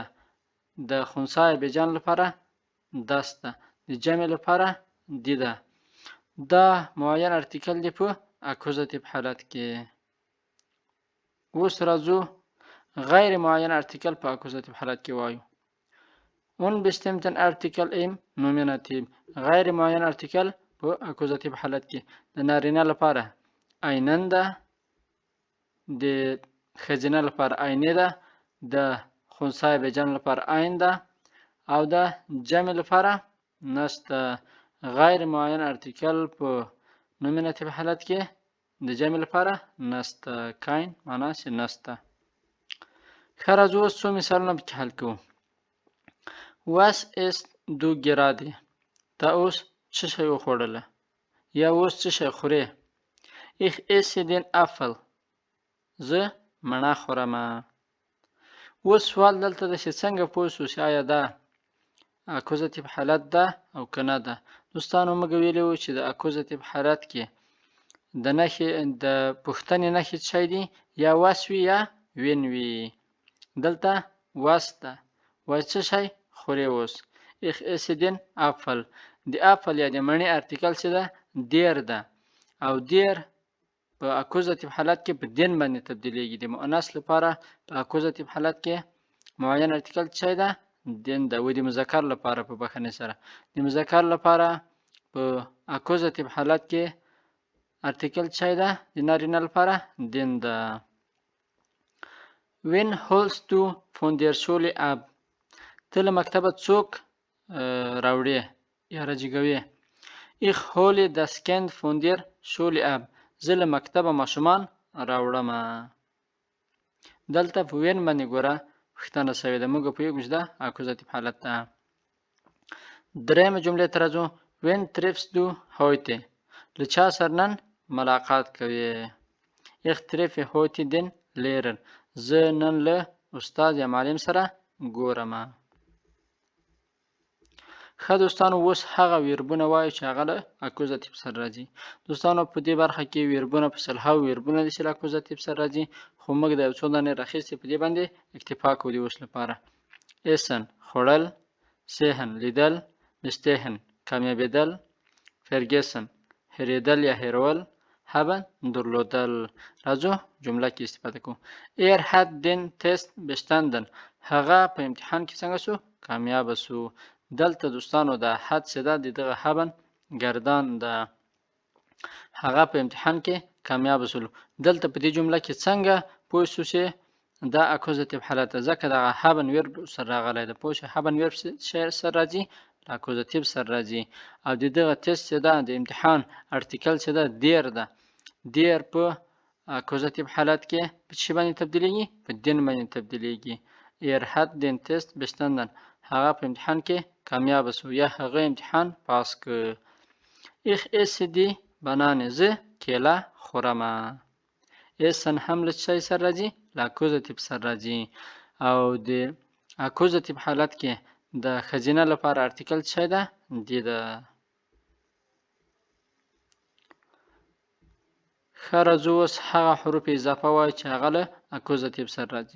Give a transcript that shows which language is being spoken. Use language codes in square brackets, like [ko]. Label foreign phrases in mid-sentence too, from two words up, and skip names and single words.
[ps] د خنثی بجان لپاره دست ده. د جمع لپاره دی ده. دا معین ارتیکل دی په اکوزاتیف حالت کې. اوس راځو غیر معین ارتیکل په اکوزاتیف حالت کې وایو. [de] unbestimmten Artikel im Nominativ، [ps] غیر معین ارتیکل په اکوزاتیف حالت کې. د نارینه لپاره اینن ده، د ښځینه لپاره اینې ده، د خنثی بجان لپاره این ده او د جمع لپاره نسته. غیر معین ارتیکل په نومیناتیف حالت کې د جمع لپاره نسته. کاین معنا چې نسته. ښه راځو اوس څو مثالونه پکې حل کوو. [de] Was ist du gerade، [ps] تا اوس څه شی وخوړله یا اوس څه شی خورې. [de] Ich esse den Apfel، [ps] زه مڼه خورمه. اوس سوال دلته ده چې څنګه پوه شو چې آیا دا اکوزاتیف حالت ده او که نه ده. دوستانو موږ ویلي وو چې د اکوزاتیف حالت کې د نښې د پوښتنې نښې څه دي؟ یا وس وي یا وین وي. دلته وس ده، وایي څه شی خورې اوس. [de] Ich esse den Apfel، [ps] د اپل یا د مڼې ارتیکل څه ده؟ دیر ده، او دیر په اکوزاتیف حالت کې په دین باندې تبدیلیږي. د مؤنث لپاره په اکوزاتیف حالت کې معین ارتیکل څه ده؟ دین ده. و د مذکر لپاره په بخښنې سره د مذکر لپاره په اکوزاتیف حالت کې ارتیکل څه ده؟ د نارینه لپاره دین ده. [de] Wen holst du von der Schule ab، [ps] ته له مکتبه څوک راوړې یا راجګوې. [de] Ich hole das Kind von der Schule ab، [ps] زه له مکتبه ماشومان راوړم. دلته په وین باندې ګوره پوښتنه شوې ده. موږ پوهېږو چې دا اکوزاتیف حالت ده. درېیمه جملې ته راځو. [de] Wen triffst du heute، [ps] له چا سره نن ملاقات کوې. [de] Ich treffe heute den Lehrer، [ps] زه نن له استاد یا معلم سره ګورم. ښه دوستانو اوس هغه ویربونه وایو چې هغه له اکوزاتیف سره راځي. دوستانو په دې برخه کې ویربونه په سلهاوو ویربونه دي چې له اکوزاتیف سره راځي، خو موږ د یو څو دانې راخیستې په دې باندې اکتفا کوو د اوس لپاره. اسن خوړل، سهن لیدل، مستهن کامیابېدل، فرګسن هېرېدل یا هېرول، هبن درلودل. راځو جمله کې استفاده کوو. [de] Er hat den Test bestanden، [ps] هغه په امتحان کې څنګه سو؟ کامیابه سو. دلته دوستانو دا حد څه ده؟ دغه هبن گردان ده. هغه په امتحان کې کامیاب شول. دلته په دې جمله کې څنګه پوه شو چې دا اکوزاتیف حالت ده؟ ځکه دغه هبن ورب سره راغلی ده. پوه شو هبن ورب سره راځي، اکوزاتیف سره راځي. او د دغه تست چې ده د امتحان ارتیکل چې ده دیر ده. دیر په اکوزاتیف حالت کې په څه باندې تبدیلیږي؟ په دین باندې تبدیلیږي. [de] hat den Test bestanden. [ps] هغه په امتحان کې کامیاب شو یا هغه امتحان پاس ک. [de] Ich esse die Banane. [ps] زه کیله خورم. اسن هم له چای سره راځي؟ له اکوزاتیو سره راځي. او د اکوزاتیو حالت کې د ښځینه لپاره ارتیکل څه ده؟ دی ده. ښه راځو اوس هغه حروف اضافه وایو چې هغه له اکوزاتیو سره راځي.